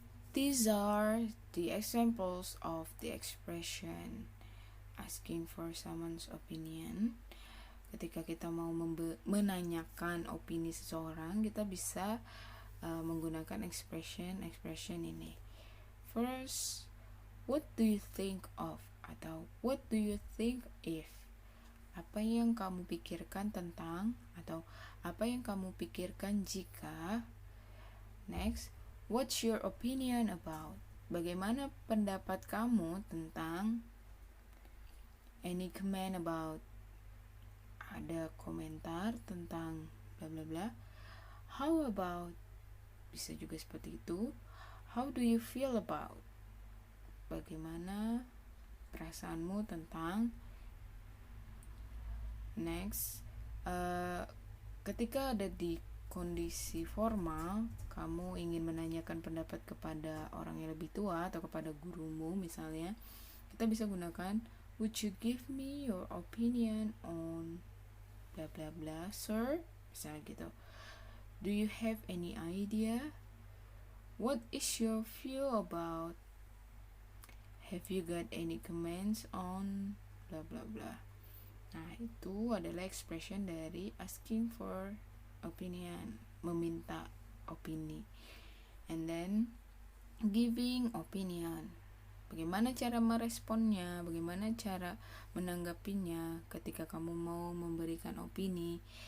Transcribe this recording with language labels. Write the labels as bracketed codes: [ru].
[en] These are the examples of the expression asking for someone's opinion. [id] Ketika kita mau menanyakan opini seseorang, kita bisa menggunakan expression ini. [en] First, what do you think of? [id] Atau [en] what do you think if? [id] Apa yang kamu pikirkan tentang? Atau apa yang kamu pikirkan jika? [en] Next, what's your opinion about? [id] Bagaimana pendapat kamu tentang? [en] Any comment about? [id] Ada komentar tentang bla bla bla. [en] How about? [id] Bisa juga seperti itu. [en] How do you feel about? [id] Bagaimana perasaanmu tentang? Next, ketika ada di kondisi formal, kamu ingin menanyakan pendapat kepada orang yang lebih tua atau kepada gurumu misalnya, kita bisa gunakan [en] would you give me your opinion on bla bla bla, sir? [id] Misalnya gitu. [en] Do you have any idea? What is your view about? Have you got any comments on bla bla bla? [id] Nah, itu adalah expression dari [en] asking for opinion, [id] meminta opini. [en] And then giving opinion. [id] Bagaimana cara meresponnya, bagaimana cara menanggapinya ketika kamu mau memberikan opini.